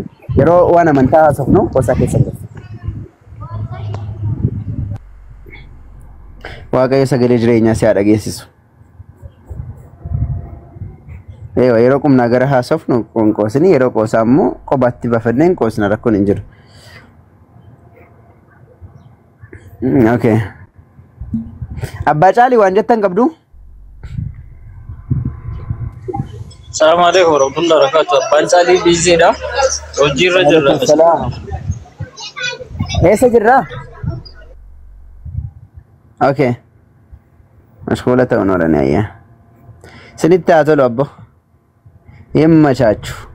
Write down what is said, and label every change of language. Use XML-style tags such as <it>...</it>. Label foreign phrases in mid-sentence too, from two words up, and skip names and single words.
<om>Yeroo waan amantaa haasofnu qosa keessa galti. Waaqayyo sagalee jireenyaa si haa dhageessisu. Yeroo qumnaa gara haasofnu qoosni yeroo qoosaa immoo kophaatti bafanneen qoosna rakkoon hin jiru. Okay. Abbaa Caalii waan jettan qabdu?</om> <ar>السلام عليكم ورحمة الله وبركاته.</ar> <om>Abbaan Caalii biiziidha. Hojiirra jirra. Eessa jirra? Okay. Mashkuula ta'uun oolanii ayyaa. Sinitti haa tolu abbo. Himma chaachu.</om>